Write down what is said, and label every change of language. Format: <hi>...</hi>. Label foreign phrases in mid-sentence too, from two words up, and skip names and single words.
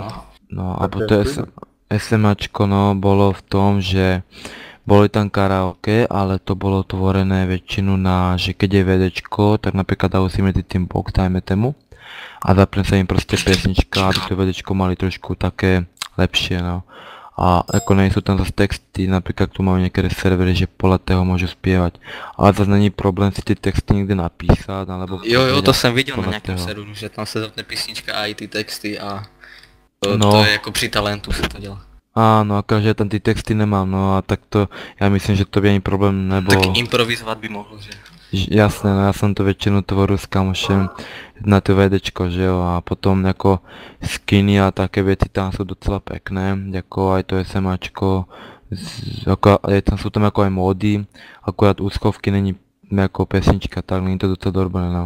<sk>No, alebo to SMAčko, no, bolo v tom, že boli tam karaoke, ale to bolo tvorené väčšinu na, že keď je VDčko, tak napríklad dajú si medzi tým box, dajme tému. A zapne sa im proste pesnička, aby to VDčko mali trošku také lepšie, no. A ako nie sú tam zase texty, napríklad tu majú niektoré servery, že podľa toho môžu spievať. Ale zase</sk> <cs>není problém</cs> <sk>si ty texty niekde napísať, alebo...</sk> <cs>Jo, to jsem viděl na nějakém serveru, že tam se zapne písnička a i ty texty a... To je jako při talentu se to dělá.</cs> <sk>Áno, akože tam ty texty nemám, no a tak to, ja myslím, že to by ani problém nebol. Tak improvizovať by mohlo, že? Jasné, no ja som to väčšinu tvoril s kamošem na to VDčko,</sk> <cs>že jo,</cs> <sk>a potom ako skiny a také veci tam sú docela pekné, ako aj to SMAčko, tam sú tam ako aj módy, akurát úschovky není ako pesnička, tak</sk> <cs>není to docela dobré,</cs> <sk>no.</sk>